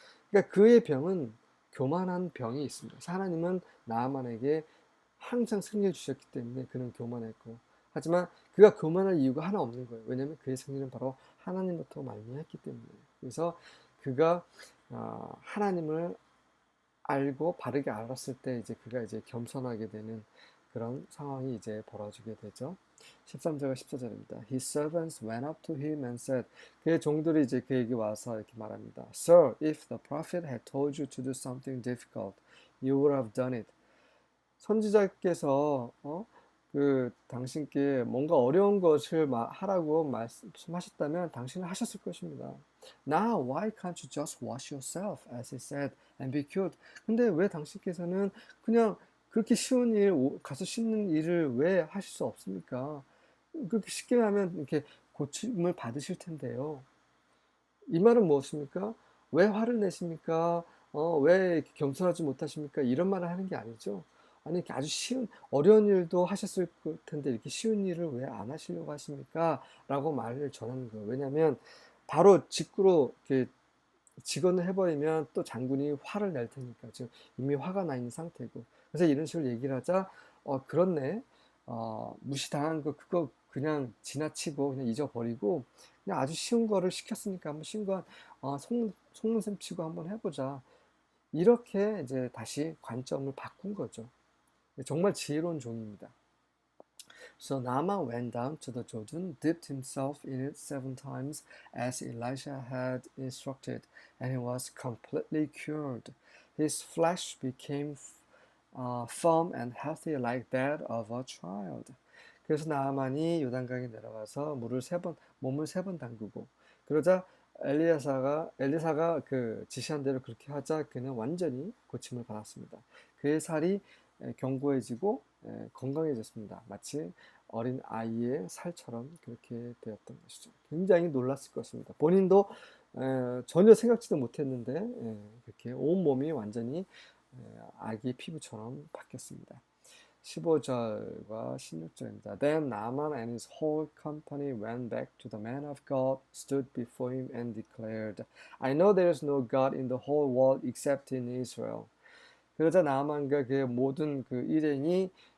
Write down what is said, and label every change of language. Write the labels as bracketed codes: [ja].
[ko] 그러니까 그의 병은 교만한 병이 있습니다. 하나님은 나아만에게 항상 승리해 주셨기 때문에 그는 교만했고 하지만 그가 교만할 이유가 하나 없는 거예요. 왜냐하면 그의 승리는 바로 하나님부터 말미암았기 때문에. 그래서 그가 하나님을 알고 바르게 알았을 때 이제 그가 이제 겸손하게 되는 그런 상황이 이제 벌어지게 되죠. 13절과 14절입니다. [en] His servants went up to him and said, [ko] 그의 종들이 이제 그에게 와서 이렇게 말합니다. [en] Sir, if the prophet had told you to do something difficult, you would have done it. [ko] 선지자께서 당신께 뭔가 어려운 것을 하라고 말씀하셨다면 당신은 하셨을 것입니다. [en] Now, why can't you just wash yourself, as he said, and be cured? [ko] 근데 왜 당신께서는 그냥 그렇게 쉬운 일, 가서 씻는 일을 왜 하실 수 없습니까? 그렇게 쉽게 하면 이렇게 고침을 받으실 텐데요. 이 말은 무엇입니까? 왜 화를 내십니까? 왜 겸손하지 못하십니까? 이런 말을 하는 게 아니죠. 아니, 이렇게 아주 쉬운, 어려운 일도 하셨을 텐데, 이렇게 쉬운 일을 왜 안 하시려고 하십니까? 라고 말을 전하는 거예요. 왜냐면, 바로 직구로 이렇게 직언을 해버리면 또 장군이 화를 낼 테니까. 지금 이미 화가 나 있는 상태고. 그래서 이런 식으로 얘기를 하자, 그렇네. 무시당한 거, 그거 그냥 지나치고, 그냥 잊어버리고, 그냥 아주 쉬운 거를 시켰으니까 한번 쉬운 거, 속는 셈 치고 한번 해보자. 이렇게 이제 다시 관점을 바꾼 거죠. 정말 지혜로운 종입니다. [en] So Naaman went down to the Jordan, dipped himself in it 7 times, as Elisha had instructed, and he was completely cured. His flesh became firm and healthy like that of a child. [ko] 그래서 나아만이 요단강에 내려가서 몸을 3번 담그고, 그러자 엘리사가 그 지시한 대로 그렇게 하자 그는 완전히 고침을 받았습니다. 그의 살이 견고해지고 건강해졌습니다. 마치 어린 아이의 살처럼 그렇게 되었던 것이죠. 굉장히 놀랐을 것입니다. 본인도 전혀 생각지도 못했는데 그렇게 온몸이 완전히 아기 피부처럼 바뀌었습니다. 15절과 16절입니다. [en] Then Naaman and his whole company went back to the man of God, stood before him and declared, I know there is no God in the whole world except in Israel. [ko] 그러자 나아만과 그의 모든 그 일행이